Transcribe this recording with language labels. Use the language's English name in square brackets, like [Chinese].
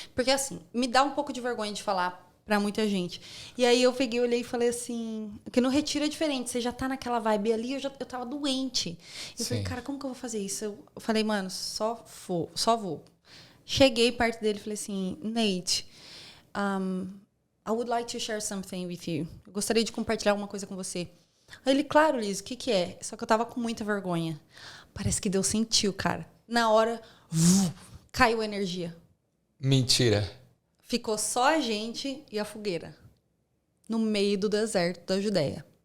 [Portuguese] Porque assim, me dá um pouco de vergonha de falar pra muita gente. E aí eu peguei, olhei e falei assim, que no retiro é diferente. Você já tá naquela vibe ali, eu tava doente. Eu falei, cara, como que eu vou fazer isso? Eu falei, mano, só vou. Cheguei perto dele e falei assim, Nate... [English] I would like to share something with you. [Portuguese] Eu gostaria de compartilhar alguma coisa com você. Aí ele, claro, Liz, o que é? Só que eu tava com muita vergonha. Parece que Deus sentiu, cara. Na hora, caiu a energia. Mentira. ficou só a gente e a fogueira. No meio do deserto da Judéia.